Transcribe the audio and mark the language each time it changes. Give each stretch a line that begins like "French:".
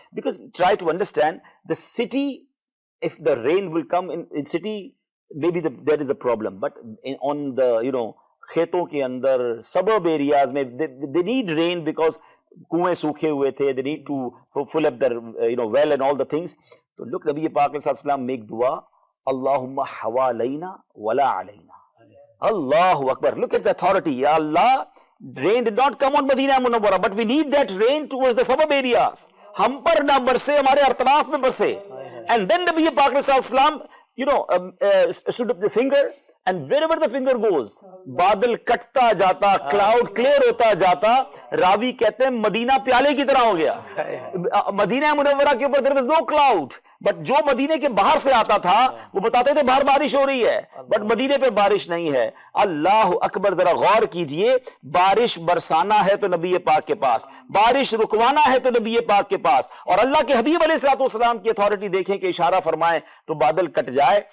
English: Because try to understand, the city, if the rain will come in city, maybe there is a problem, but on the
Urdu: کھیتوں کے اندر,
English: suburb areas میں, they need rain because
Urdu: کنویں سوکھے ہوئے تھے,
English: they need to fill up their well and all the things. تو look, Nabi Pak alayhi salatu wasalam make dua, Allahumma hawalayna wala alayna. Allahu Akbar. Look at the authority. Ya Allah, rain did not come on Madinah Munawwarah, but we need that rain towards the suburb areas.
Urdu: ہم پر نہ برسے, ہمارے اطراف میں برسے.
English: And then Nabi Pak alayhi salatu wasalam stood up the finger, and wherever the finger goes,
Urdu: بادل کٹتا جاتا,
English: cloud clear ہوتا جاتا.
Urdu: راوی کہتے ہیں مدینہ پیالے کی طرح ہو گیا. مدینہ منورہ کے اوپر
English: there was no cloud,
Urdu: but جو مدینے کے باہر سے آتا تھا وہ بتاتے تھے باہر بارش ہو رہی ہے, بٹ مدینے پہ بارش نہیں ہے. اللہ اکبر. ذرا غور کیجئے, بارش برسانا ہے تو نبی پاک کے پاس, بارش رکوانا ہے تو نبی پاک کے پاس, اور اللہ کے حبیب علیہ الصلوۃ والسلام کی اتھارٹی دیکھیں کہ اشارہ فرمائیں تو بادل کٹ جائے.